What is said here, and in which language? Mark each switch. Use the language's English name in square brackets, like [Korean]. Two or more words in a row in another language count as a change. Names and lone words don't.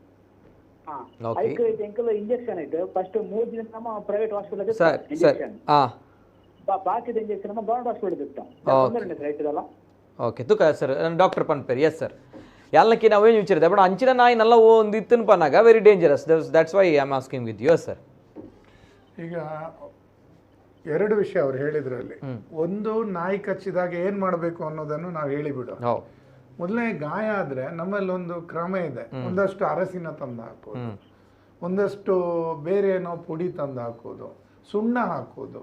[Tulu] ಎಂಕಲ್ ಇಂಜೆಕ್ಷನ್ ಐತೆ ಫಸ್ಟ್ 3 ದಿನ ನಮ್ಮ [English] private hospital [Tulu] ಸರ್. ಬಾಕಿದ ಇಂಜೆಕ್ಷನ್ ನಮ್ಮ [English] government hospital [Tulu] ಇತ್ತ ರೈತರಲ್ಲ. ಓಕೆ, ತುಕ ಸರ್ ಡಾಕ್ಟರ್ ಪನ್ಪೇರ್. ಎಸ್ ಸರ್, ಎಲ್ಲಕ್ಕೆ ನಾವೇನು ವಿಚಾರಿದೆ ಬಟ್ ಅಂಚಿನ ನಾಯಿ ನಲ್ಲ ಒಂದು ಇತ್ತನ ಪನ್ನಾಗ [English] very dangerous. that's why I am asking with you sir. [Kannada] ಈಗ 2 ವಿಷಯ ಅವ್ರು ಹೇಳಿದ್ರಲ್ಲಿ, ಒಂದು ನಾಯಿ ಕಚ್ಚಿದಾಗ ಏನ್ ಮಾಡಬೇಕು ಅನ್ನೋದನ್ನು ನಾವು ಹೇಳಿಬಿಡು. ಮೊದಲನೇ ಗಾಯ ಆದ್ರೆ ನಮ್ಮಲ್ಲಿ ಒಂದು ಕ್ರಮ ಇದೆ. ಒಂದಷ್ಟು ಅರಸಿನ ತಂದು ಹಾಕೋದು, ಒಂದಷ್ಟು ಬೇರೆ ಏನೋ ಪುಡಿ ತಂದು ಹಾಕೋದು, ಸುಣ್ಣ ಹಾಕೋದು.